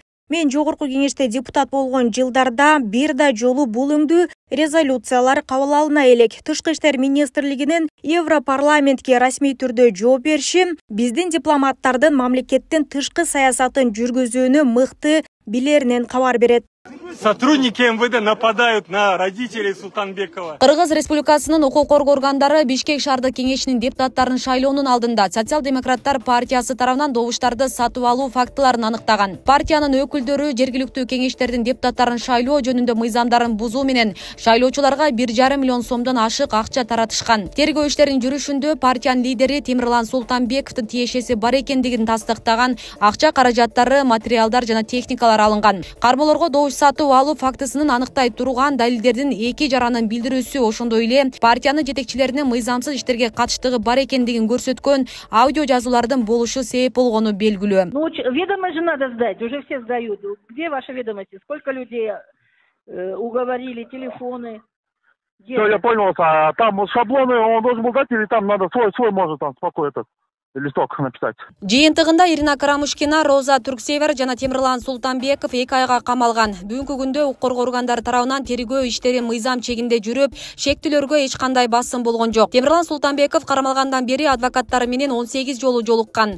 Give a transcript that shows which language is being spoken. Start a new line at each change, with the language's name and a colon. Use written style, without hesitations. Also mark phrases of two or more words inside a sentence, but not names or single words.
Kyrgyz: Мен Жогорку кеңеште депутат болгон жылдарда бир да жолу бул өңдүү резолюциялар кабыл алына элек. Тышкы иштер министрлигинин Европарламентке расмий түрдө жооп бериши биздин дипломаттардын мамлекеттин тышкы саясатын жүргүзүүнү мыкты билеринен кабар берет.
Russian: Сотрудники МВД нападают на родителей Султанбекова.
Kyrgyz: Кыргыз Республикасынын укук коргоо органдары Бишкек шаардык кеңешинин депутаттарын шайлоонун алдында Социал-демократтар партиясы тарабынан добуштарды сатып алуу фактыларын аныктаган. Партиянын өкүлдөрү жергиликтүү кеңештердин депутаттарын шайлоо жөнүндө мыйзамдарын бузуу менен шайлоочуларга 1,5 миллион сомдон ашык акча таратышкан. Тергөө иштеринин жүрүшүндө партиянын лидери Темирлан Султанбековдун тиешеси бар экендигин тастыктаган акча каражаттары, материалдар жана техникалар алынган. Кармоолорго добуш сатуу сатып алуу фактысынын аныктай турган далилдердин эки жаранын билдирүүсү, ошондой эле партиянын жетекчилеринин мыйзамсыз иштерге катыштыгы бар экендигин көрсөткөн аудио жазуулардын болушу себеп болгону белгилүү.
Russian: Ну, ведомость же надо сдать, уже все сдают. Где ваши ведомости? Сколько людей уговорили, телефоны? Все, я понял. Там шаблоны он должен был дать, или там надо свой может там спокойно этот листок написать.
Kyrgyz: Жыйынтыгында Ирина Карамушкина, Роза Түрксевер жана Темирлан Султанбеков 2 айга камалган. Бүгүнкү күндө укук коргоо органдары тарабынан тергөө иштери мыйзам чегинде жүрүп, шектүүлөргө эч кандай басым болгон жок. Темирлан Султанбеков кармалгандан бери адвокаттары менен 18 жолу жолуккан.